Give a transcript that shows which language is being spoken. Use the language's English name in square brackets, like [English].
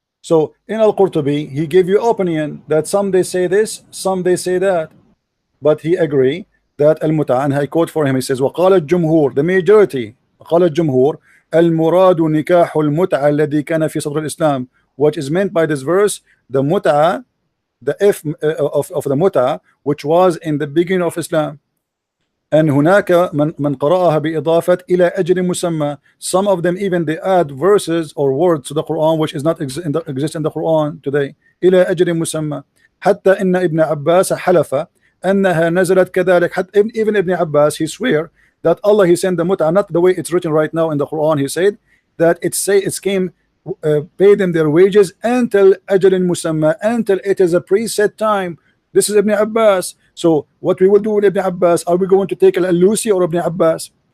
[English] So in Al-Qurtubi, he gave you opinion that some they say this, some they say that, but he agree that Al-Mut'ah, and I quote for him, he says, [Arabic] وقال الجمهور, [English] the majority, [Arabic] قال الجمهور المراد نكاح المتعة الذي كان في صدر الإسلام. [English] What is meant by this verse, the mut'ah, the if of the mut'ah, which was in the beginning of Islam. And [Arabic] هناك من قرأها بإضافة إلى أجل مسمى. [English] Some of them even they add verses or words to the Quran which is not exist in the Quran today. [Arabic] إلى أجل مسمى. حتى إن ابن عباس حلف أنها نزلت كذلك. [English] Even Ibn Abbas, he swear that Allah, he sent the mut'ah, not the way it's written right now in the Quran. He said that it came, pay them their wages until [Arabic] أجل مسمى, [English] until it is a preset time. This is Ibn Abbas. So what we will do with Ibn Abbas, are we going to take Al-Alusi or Ibn Abbas?